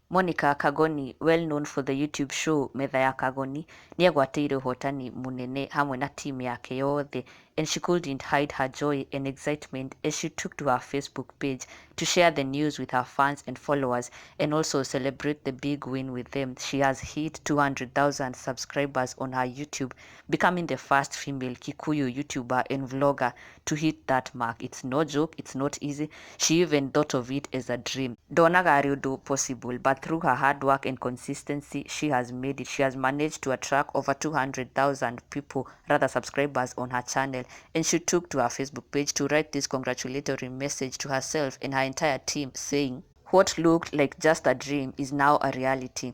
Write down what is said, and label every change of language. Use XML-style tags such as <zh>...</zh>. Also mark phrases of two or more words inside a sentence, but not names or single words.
<ki>Monica Kagoni,</ki> <en>well known for the YouTube show</en> <ki>Metha ya Kagoni, nĩegwatĩire Ûhotani Mûnene hamwe na team yake yothe,</ki> <en>and she couldn't hide her joy and excitement as she took to her Facebook page to share the news with her fans and followers and also celebrate the big win with them. She has hit 200,000 subscribers on her YouTube, becoming the first female Kikuyu YouTuber and vlogger to hit that mark. It's no joke, it's not easy. She even thought of it as a dream.</en> <ki>Ndonaga arĩ ũndũ</ki> <en>possible, but through her hard work and consistency, she has made it. She has managed to attract over 200,000 people, rather subscribers on her channel, and she took to her Facebook page to write this congratulatory message to herself and her entire team saying, "What looked like just a dream is now a reality.</en>